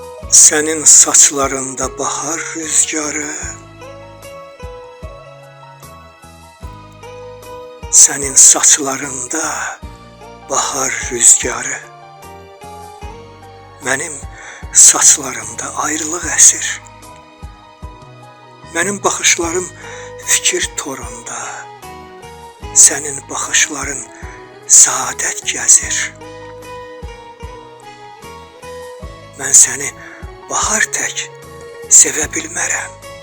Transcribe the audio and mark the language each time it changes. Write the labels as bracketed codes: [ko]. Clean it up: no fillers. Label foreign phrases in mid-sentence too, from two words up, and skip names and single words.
[tr] Senin saçlarında bahar rüzgarı, senin saçlarında bahar rüzgarı, [az] mənim saçlarımda ayrılıq əsir. Mənim baxışlarım fikir torunda, sənin baxışların saadət gəzir. Mən səni bahar tək sevə bilmərəm.